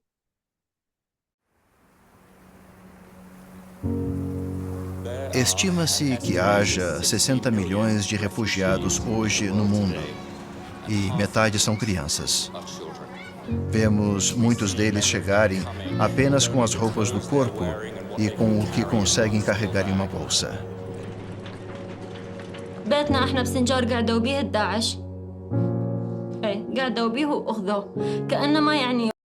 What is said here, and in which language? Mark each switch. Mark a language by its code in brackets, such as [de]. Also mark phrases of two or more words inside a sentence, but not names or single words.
[pt] Estima-se que haja 60 milhões de refugiados hoje no mundo, e metade são crianças. Vemos muitos deles chegarem apenas com as roupas do corpo e com o que conseguem carregar em uma bolsa. [ar] بيتنا احنا بسنجار قعدوا بيه الداعش. ايه قعدوا بيه واخذوه كأنما يعني